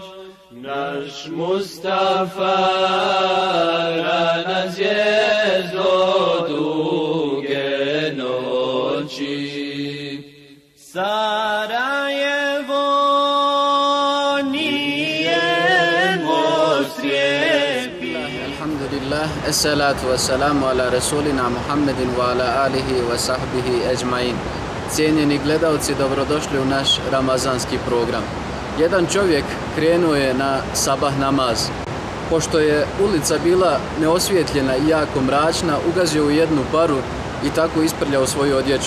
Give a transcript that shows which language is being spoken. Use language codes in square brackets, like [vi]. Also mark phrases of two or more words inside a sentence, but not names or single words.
[bs] Naš Mustafa rana zvijezdo duge noći. Sarajevo nije Mosrijepi. [ar] الحمد لله، الصلاة والسلام على رسولنا محمد وعلى آله وصحبه أجمعين. [bs] Cijenjeni gledalci, dobrodošli u naš ramazanski program. Jedan čovjek krenuo je na sabah namaz. Pošto je ulica bila neosvjetljena i jako mračna, ugazio u jednu paru i tako isprljao svoju odjeću.